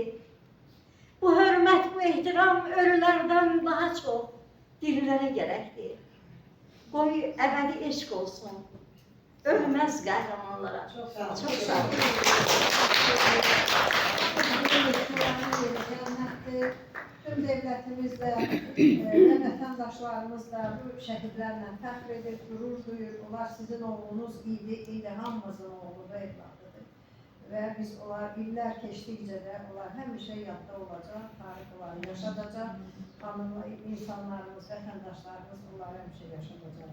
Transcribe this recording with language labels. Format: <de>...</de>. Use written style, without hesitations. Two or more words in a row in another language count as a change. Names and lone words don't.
<az>Bu hörmət, bu ehtiram ölülərdən daha çox dirilərə gərəkdir. Qoy əbədi eşq olsun, ölməz qəhrəmanlara. Çox sağ olun. Çox sağ olun. Tüm devletimiz de ve vətəndaşlarımız da bu şəhidlərlə fəxr edir, qürur duyur. Onlar sizin oğlunuz idi, hamımızın oğlu ve evladıdır. Ve biz onlar iller keçdikcə də onlar həmişə yadda olacaq, tarix onları yaşadacaq. Xanımla insanlarımız, vətəndaşlarımız onları həmişə yaşadacaq.</az>